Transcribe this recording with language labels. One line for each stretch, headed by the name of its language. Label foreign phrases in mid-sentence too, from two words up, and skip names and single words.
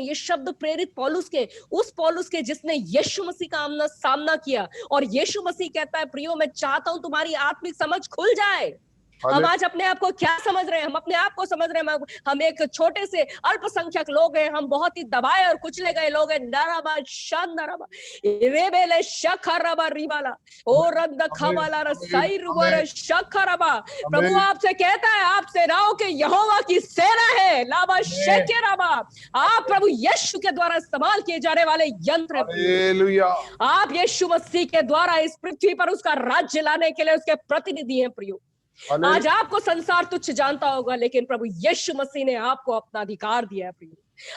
Hindi: ये शब्द प्रेरित पौलुस के, उस पौलुस के जिसने यीशु मसीह का सामना किया, और यीशु मसीह कहता है, प्रियो मैं चाहता हूं तुम्हारी आत्मिक समझ खुल जाए। हम आज अपने आप को क्या समझ रहे हैं? हम अपने आप को समझ रहे हैं हम एक छोटे से अल्पसंख्यक लोग हैं, हम बहुत ही दबाए और कुचले गए लोग हैं। नराबा शानराबा रेबेले शखरबा रिबाला ओ रद खबाला रसाई रुबर शखरबा। प्रभु आपसे कहता है, आप सेनाओं के यहोवा की सेना है, लाबा शेकेराबा। आप प्रभु यीशु के द्वारा इस्तेमाल किए जाने वाले यंत्र हैं। हालेलुया। आप यीशु मसीह के द्वारा इस पृथ्वी पर उसका राज्य लाने के लिए उसके प्रतिनिधि हैं प्रियो। आज आपको संसार तुच्छ जानता होगा, लेकिन प्रभु यीशु मसीह ने आपको अपना अधिकार दिया है प्रियो।